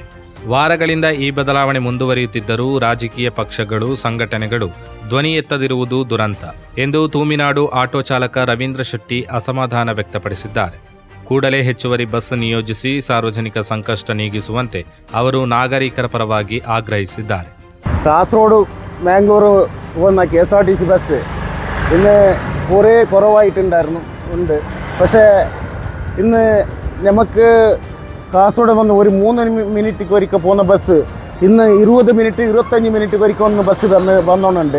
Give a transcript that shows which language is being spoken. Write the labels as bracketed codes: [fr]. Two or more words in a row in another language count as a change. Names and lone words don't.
[kn] ವಾರಗಳಿಂದ ಈ ಬದಲಾವಣೆ ಮುಂದುವರಿಯುತ್ತಿದ್ದರೂ ರಾಜಕೀಯ ಪಕ್ಷಗಳು, ಸಂಘಟನೆಗಳು ಧ್ವನಿ ಎತ್ತದಿರುವುದು ದುರಂತ ಎಂದು ತೂಮಿನಾಡು ಆಟೋ ಚಾಲಕ ರವೀಂದ್ರ ಶೆಟ್ಟಿ ಅಸಮಾಧಾನ ವ್ಯಕ್ತಪಡಿಸಿದ್ದಾರೆ. ಕೂಡಲೇ ಹೆಚ್ಚುವರಿ ಬಸ್ ನಿಯೋಜಿಸಿ ಸಾರ್ವಜನಿಕ ಸಂಕಷ್ಟ ನೀಗಿಸುವಂತೆ ಅವರು ನಾಗರಿಕರ ಪರವಾಗಿ ಆಗ್ರಹಿಸಿದ್ದಾರೆ. [ml] കാസർഗോഡ് മാംഗ്ലൂർ പോകുന്ന KSRTC ബസ് ഇന്ന് കുറേ കുറവായിട്ടുണ്ടായിരുന്നു. പക്ഷേ ഇന്ന് നമുക്ക് കാസർഗോഡ് വന്ന് ഒരു 3 മിനിറ്റ് ഒരിക്കൽ പോകുന്ന ബസ് ഇന്ന് 20 മിനിറ്റ് 25 മിനിറ്റ് ഒരിക്കൽ ഒന്ന് ബസ് വന്നോണ്ടുണ്ട്.